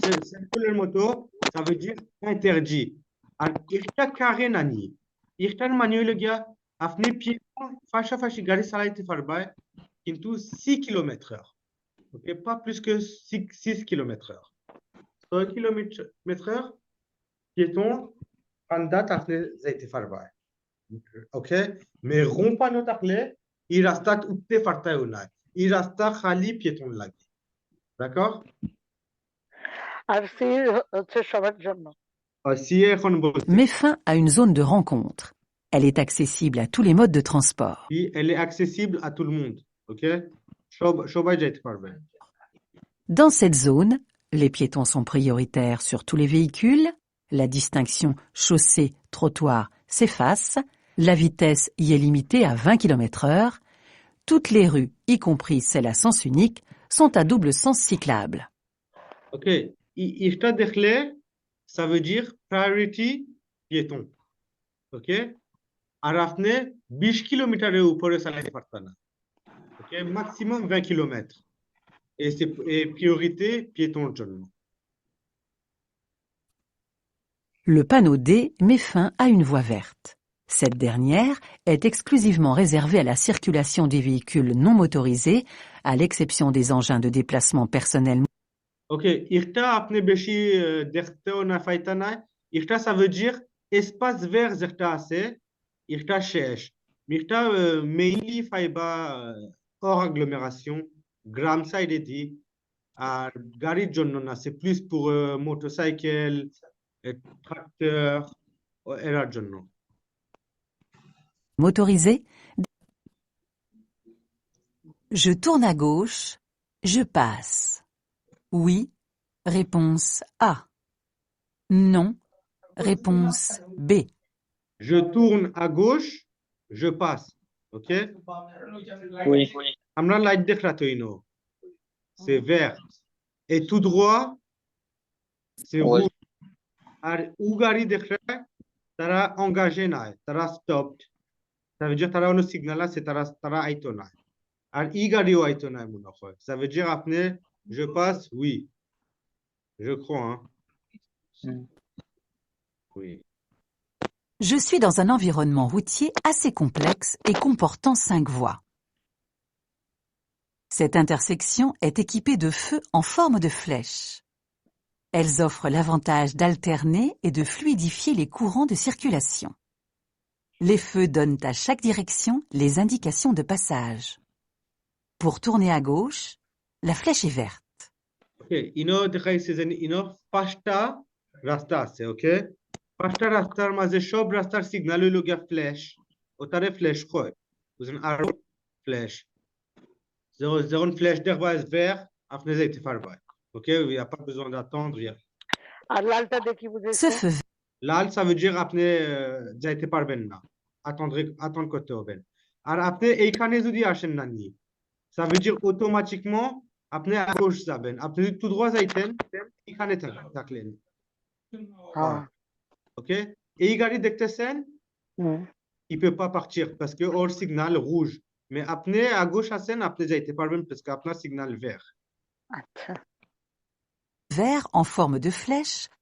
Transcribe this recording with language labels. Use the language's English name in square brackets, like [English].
[Bangla] circular moto ça veut dire interdit আর একটা carré না নি একটার মানে হইলো গিয়া আপনি পিছন পাশাপাশি গাড়ি চালাইতে পারবা কিন্তু 6 km/h ok [French] pas plus que 6 km/h 6 km/h [Bangla] piéton andata আপনি যাইতে পারবা ok [French] mais rond panneau [Bangla] থাকলে এই রাস্তা উঠতে পারতেও না এই রাস্তা খালি পিয়েটন লাগে d'accord আর সি হচ্ছে সবার জন্য si এখন বলছি [French] met fin à une zone de rencontre. Elle est accessible à tous les modes de transport. elle est accessible à tout le monde ok [Bangla] সবাই যাইতে পারবে [French] Dans cette zone, les piétons sont prioritaires sur tous les véhicules, la distinction chaussée-trottoir s'efface, la vitesse y est limitée à 20 km/h, toutes les rues, y compris celles à sens unique, sont à double sens cyclable. [Bangla] ok এটা দেখলে ça veut dire priority piéton ok আর আপনি 20 কিলোমিটারের উপরে চালাতে পারতেন না ok [French] maximum 20 km et c'est priorité piéton [Bangla] জন্য [French] Le panneau D met fin à une voie verte. Cette dernière est exclusivement réservée à la circulation des véhicules non motorisés, à l'exception des engins de déplacement personnel. [Bangla] Ok, এটা আপনি বেশি দেখতেও না পাইতা না এটা ça veut dire espace vert যেটা আছে এটা শেষ এটা mainly ফাইবা hors agglomération গ্রাম সাইডে দি আর গাড়ির জন্য না [French] c'est plus pour motorcycle tracteur [Bangla] error জন্য [French] Motorisé. Je tourne à gauche, je passe. Oui, réponse A. Non, réponse B. Je tourne à gauche, je passe. Ok? Oui. [Bangla] আমরা light দেখলাতই no [French] c'est vert et tout droit c'est Oui. [Bangla] rouge আর উ গাড়ি দেখলে তারা engagé নাই তারা stopped ça veut dire তারা অন্য signal আছে তারা আইতো না আর ই গাড়িও আইতো না মনে হয় ça veut dire আপনি [French] je passe oui je crois hein? Oui. Je suis dans un environnement routier assez complexe et comportant 5 voies. Cette intersection est équipée de feux en forme de flèche. Elles offrent l'avantage d'alterner et de fluidifier les courants de circulation. Les feux donnent à chaque direction les indications de passage. Pour tourner à gauche, la flèche est verte. [Bangla] Ok, ইনো দেখাইছে যে ইনো পাঁচটা রাস্তা আছে ওকে পাঁচটা রাস্তার মাঝে সব রাস্তার সিগন্যাল হইল গিয়া ফ্ল্যাশ ওটারে ফ্ল্যাশ কয় বুঝলেন আর ফ্ল্যাশ যখন ফ্ল্যাশ দেখবা vert আপনি যাইতে পারবা ok [French] il y a pas besoin d'attendre [Bangla] আর লালটা দেখি [French] Ce [Bangla] বুঝেছে [French] feu [Bangla] লাল ça veut dire আপনি যাইতে পারবেন না attendre করতে হবে আর আপনি এইখানে যদি আসেন না নি ça veut dire automatiquement আপনি à gauche যাবেন আপনি যদি tout droit যাইতেন এখানে থাকলেন হ্যাঁ [French] ok [Bangla] এই গাড়ি দেখতেছেন [French] il peut pas partir parce que hors signal rouge mais আপনি à gauche আছেন [Bangla] আপনি যাইতে পারবেন [French] parce que আপনার signal vert [Bangla] আচ্ছা [French] vert en forme de flèche.